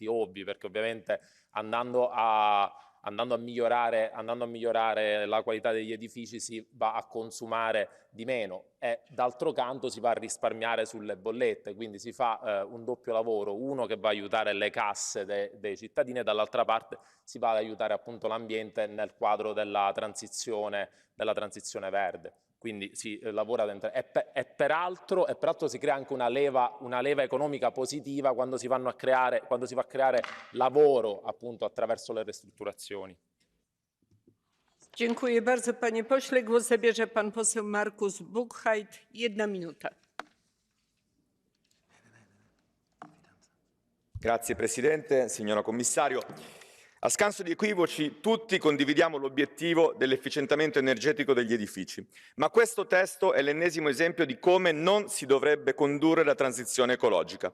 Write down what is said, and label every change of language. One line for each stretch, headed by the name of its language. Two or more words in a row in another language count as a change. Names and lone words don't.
Italian: ovvi, perché ovviamente andando a migliorare la qualità degli edifici si va a consumare di meno e d'altro canto si va a risparmiare sulle bollette, quindi si fa un doppio lavoro, uno che va a aiutare le casse dei cittadini e dall'altra parte si va ad aiutare appunto l'ambiente nel quadro della transizione verde. Quindi si lavora dentro e peraltro si crea anche una leva economica positiva quando si va a creare lavoro appunto attraverso le ristrutturazioni.
Polish: Dziękuję bardzo, panie pośle. Głos zabierze pan poseł Markus Buchheit. 1 minuta.
Italian: Grazie Presidente, signora Commissario. A scanso di equivoci, tutti condividiamo l'obiettivo dell'efficientamento energetico degli edifici, ma questo testo è l'ennesimo esempio di come non si dovrebbe condurre la transizione ecologica.